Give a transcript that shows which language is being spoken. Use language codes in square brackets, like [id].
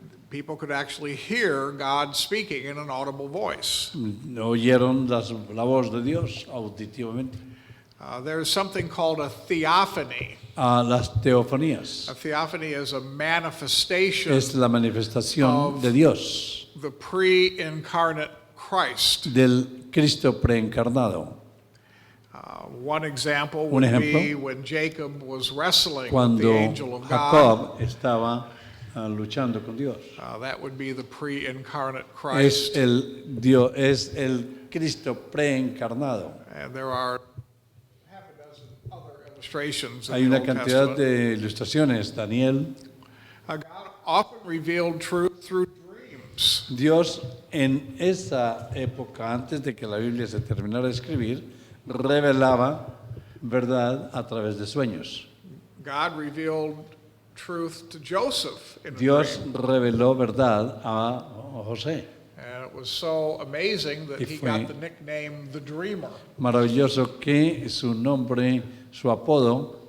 [en] People could actually hear God speaking in an audible voice. [es] Oyeron la voz de Dios auditivamente. [en] There's something called a theophany. [es] Las teofanías [en] A theophany is a manifestation [es] es la manifestación de Dios, [en] of the pre-incarnate Christ. [es] del Cristo preencarnado. [en] One example [es] Un [en] would [es] ejemplo, [en] be when Jacob was wrestling with [es] Cuando [en] the angel of God. [es] Jacob estaba luchando con Dios. [en] That would be the pre-incarnate [es] Es [en] Christ. [es] es el Cristo preencarnado. [en] And there are half a dozen other illustrations [es] Hay [en] in the [es] una [en] Old [es] cantidad [en] Testament. [es] de ilustraciones. Daniel, [en] God often revealed truth through dreams. [es] Dios en esa época, antes de que la Biblia se terminara de escribir, revelaba verdad a través de sueños. [en] God revealed truth to Joseph in a [es] Dios [en] dream. [es] reveló verdad a José. [en] And it was so amazing that [es] Y [en] he [es] fue- [en] got the nickname the Dreamer. [es] Maravilloso que su nombre, su apodo